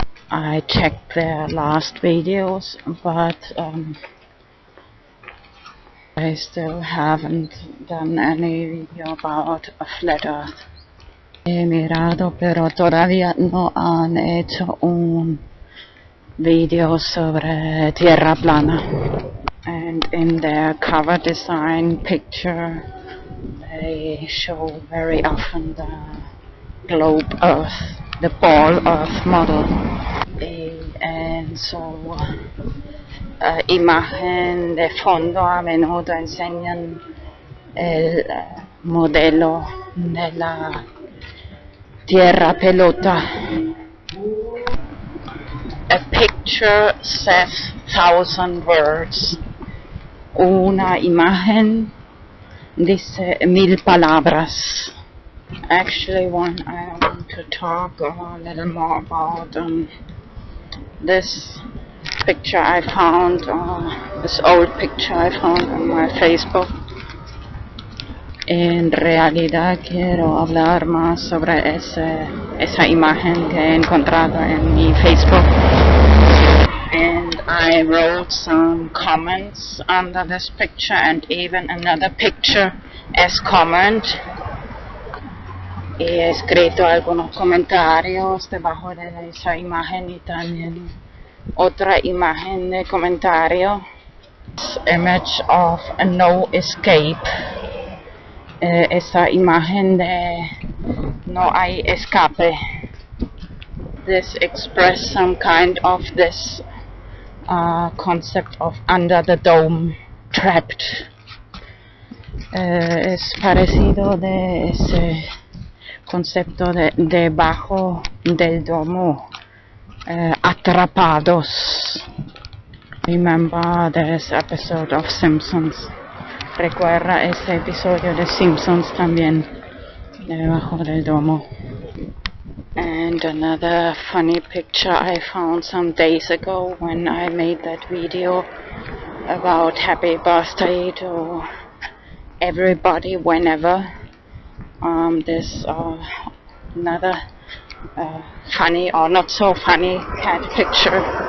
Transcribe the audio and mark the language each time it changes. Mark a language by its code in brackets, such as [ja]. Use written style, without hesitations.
[en] I checked their last videos, but I still haven't done any video about a flat earth. [es] He mirado, pero todavía no han hecho un video sobre tierra plana. [en] And in their cover design picture, they show very often the globe earth, the ball earth model. [es] En su imagen de fondo a menudo enseñan el modelo de la tierra pelota. [en] A picture says 1,000 words. [es] Una imagen dice 1,000 palabras. [en] Actually, I want to talk a little more about this picture I found, this old picture I found on my Facebook. [es] En realidad quiero hablar más sobre esa imagen que he encontrado en mi Facebook. [en] And I wrote some comments under this picture and even another picture as comment. [es] Y he escrito algunos comentarios debajo de esa imagen y también otra imagen de comentario. [en] This image of a no escape. [es] Esa imagen de no hay escape. [en] This expresses some kind of this concept of under the dome, trapped. [es] Es parecido de ese concepto de debajo del domo, atrapados. [en] Remember this episode of Simpsons. [es] Recuerda ese episodio de Simpsons también, debajo del domo. [en] And another funny picture I found some days ago when I made that video about happy birthday to everybody whenever. There's another funny or not so funny cat picture.